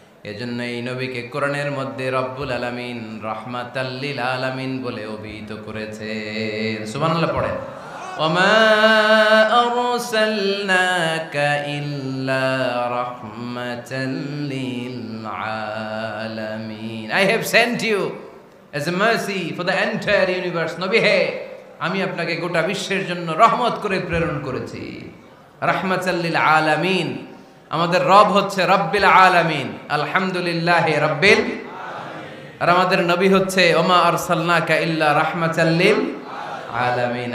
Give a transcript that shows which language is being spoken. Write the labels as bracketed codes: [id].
[bn] এজন্য এই নবীকে কোরআনের মধ্যে রব্বুল আলামিন রাহমাতাল লিল আলামিন বলে অভিহিত করেছেন। সুবহানাল্লাহ পড়েন। [ar] ওমা আরসালনাকা ইল্লা রাহমাতাল লিল আলামিন। [en] I have sent you as a mercy for the entire universe. [bn] নবী হে, আমি আপনাকে গোটা বিশ্বের জন্য রহমত করে প্রেরণ করেছি। [ar] রাহমাতাল লিল আলামিন। [bn] আমাদের রব হচ্ছে [ar] রব্বিল আলামিন, আলহামদুলিল্লাহ রব্বিল আলামিন। [bn] আর আমাদের নবী হচ্ছে [ar] ওমা আরসালনাকা ইল্লা রাহমাতাল লিল আলামিন।